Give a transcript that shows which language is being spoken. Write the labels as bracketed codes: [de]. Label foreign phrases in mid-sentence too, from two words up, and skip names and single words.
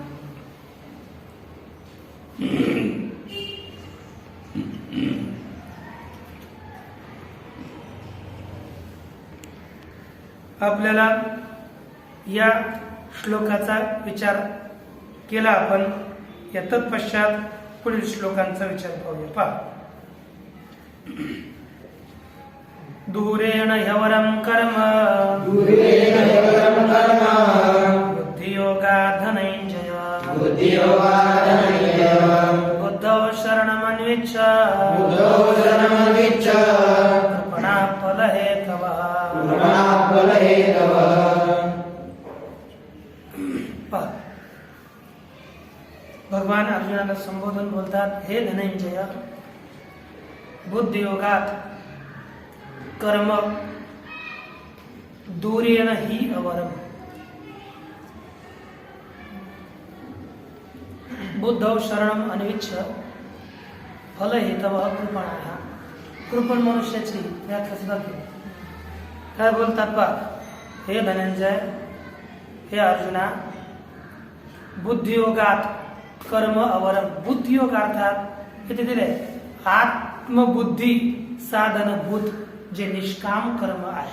[mr] आपल्याला या श्लोकाचा विचार केला आपण, या तत्पश्चात पुढील श्लोकांचा विचार पाहूया. पहा, [sa] दूरेण ह्यवरं कर्म बुद्धियोगा धनञ्जय बुद्धौ शरणमन्विच्छ कृपणा फलहेतवः. [mr] भगवान अर्जुनाला संबोधन बोलतात, हे धनंजय, [sa] बुद्धियोगात कर्म दूरेण हि अवरम, बुद्धौ शरणम अन्विच्छ फलहेतवः कृपणा. [mr] कृपण मनुष्याची व्याख्या सुद्धा केली. काय बोलतात पा, हे धनंजय, हे अर्जुना, बुद्धियोगात [sa] कर्म अवरम. [mr] बुद्धियोग अर्थात इथे दिले आत्मबुद्धी साधनभूत जे निष्काम कर्म आहे.